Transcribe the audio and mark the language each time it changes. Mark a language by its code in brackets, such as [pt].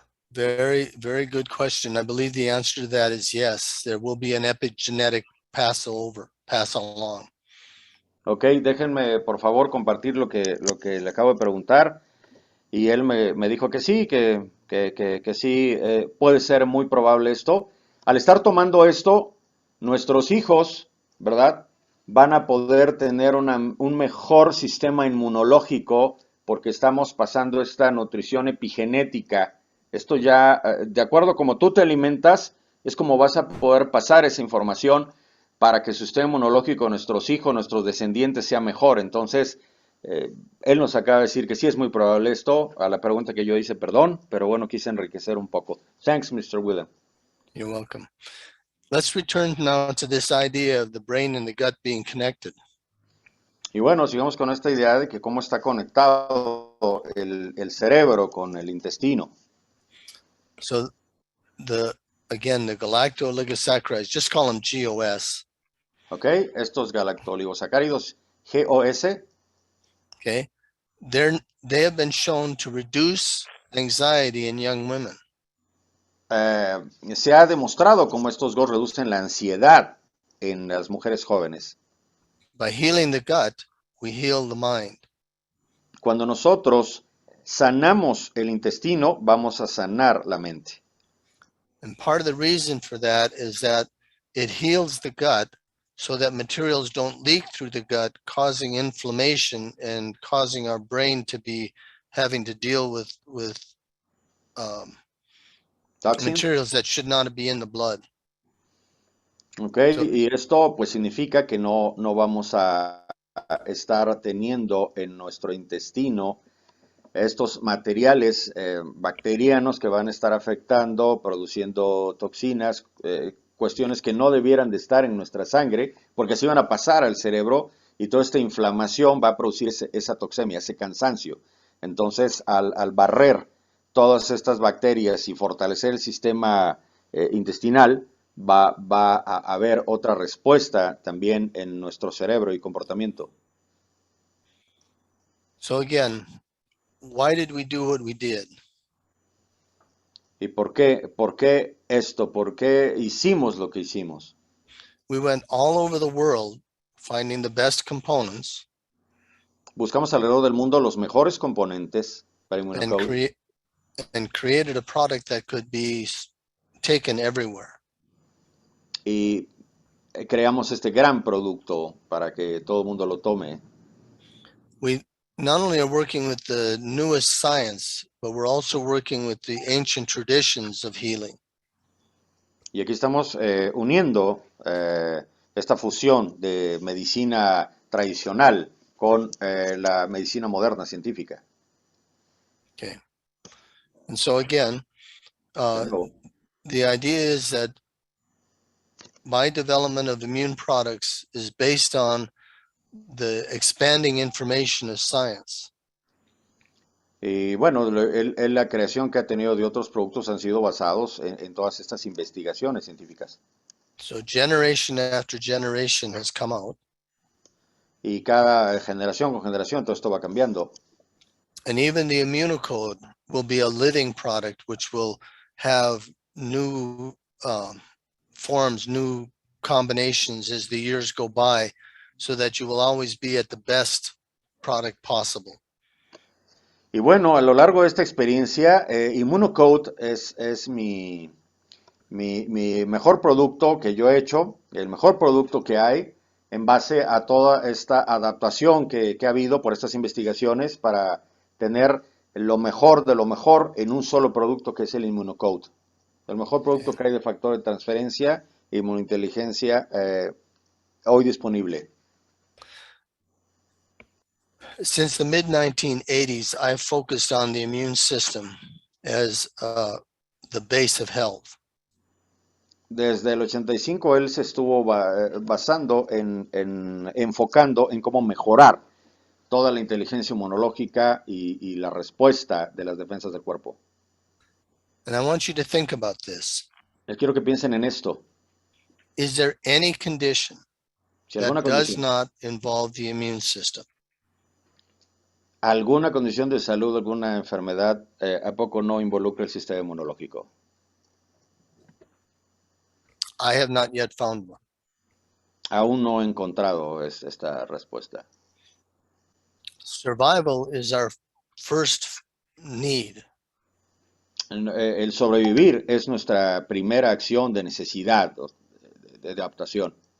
[en] Very, very good question. I believe the answer to that is yes. There will be an epigenetic pass along. [es] Ok, déjenme por favor compartir lo que le acabo de preguntar. Y él me dijo que sí, que sí, puede ser muy probable esto. Al estar tomando esto, nuestros hijos, ¿verdad?, van a poder tener un mejor sistema inmunológico porque estamos pasando esta nutrición epigenética. Esto ya, de acuerdo a cómo tú te alimentas, es como vas a poder pasar esa información para que el sistema inmunológico de nuestros hijos, nuestros descendientes, sea mejor. Entonces, él nos acaba de decir que sí es muy probable esto. A la pregunta que yo hice, perdón, pero bueno, quise enriquecer un poco. [en] Thanks, Mr. William. You're welcome. Let's return now to this idea of the brain and the gut being connected. [es] Y bueno, sigamos con esta idea de que cómo está conectado el cerebro con el intestino. [en] So again, the galacto-oligosaccharides, just call them GOS. [es] ¿Ok? Estos galactoligosacáridos GOS, [en] Okay, they have been shown to reduce anxiety in young women. [es] se ha demostrado cómo estos GOS reducen la ansiedad en las mujeres jóvenes. [en] By healing the gut, we heal the mind. [es] Cuando nosotros sanamos el intestino, vamos a sanar la mente. [en] And part of the reason for that is that it heals the gut so that materials don't leak through the gut, causing inflammation and causing our brain to be having to deal with Toxins. materials that should not be in the blood. Ok, So- [es] y esto pues significa que no vamos a estar teniendo en nuestro intestino estos materiales bacterianos que van a estar afectando, produciendo toxinas, cuestiones que no debieran de estar en nuestra sangre, porque así van a pasar al cerebro y toda esta inflamación va a producir esa toxemia, ese cansancio. Entonces, al barrer todas estas bacterias y fortalecer el sistema intestinal, va a haber otra respuesta también en nuestro cerebro y comportamiento. [en] So again, why did we do what we did? [es] ¿Y por qué esto? ¿Por qué hicimos lo que hicimos? [en] We went all over the world finding the best components [es] Buscamos alrededor del mundo los mejores componentes para [en] and Immunocode created a product that could be taken everywhere. [es] y creamos este gran producto para que todo el mundo lo tome. [en] We not only are working with the newest science, but we're also working with the ancient traditions of healing. [es] Y aquí estamos uniendo esta fusión de medicina tradicional con la medicina moderna científica. [en] Okay. And so again, [es] Pero, [en] the idea is that my development of immune products is based on the expanding information of science. [es] y bueno, la creación que ha tenido de otros productos han sido basados en todas estas investigaciones científicas. [en] So generation after generation has come out. [es] Y cada generación con generación todo esto va cambiando. [en] And even the Immunocode will be a living product, which will have new forms, new combinations as the years go by, so that you will always be at the best product possible. [es] Y bueno, a lo largo de esta experiencia, Immunocode es mi mejor producto que yo he hecho, el mejor producto que hay, en base a toda esta adaptación que ha habido por estas investigaciones para tener lo mejor de lo mejor en un solo producto que es el Immunocode. El mejor producto que hay de factor de transferencia e inmunointeligencia hoy disponible. [en] Since the mid-1980s, I've focused on the immune system as the base of health. [es] Desde el 85 él se estuvo basando enfocando en cómo mejorar toda la inteligencia inmunológica y la respuesta de las defensas del cuerpo. [en] And I want you to think about this. [es] Les quiero que piensen en esto. [en] Is there any condition [es] Si alguna [en] that does [es] condición, [en] not involve the immune system? [es] alguna condición de salud, alguna enfermedad, ¿a poco no involucra el sistema inmunológico? [en] I have not yet found one. [es] Aún no he encontrado esta respuesta. [en] Survival is our first need. [es] El sobrevivir es nuestra primera acción de necesidad, de adaptación.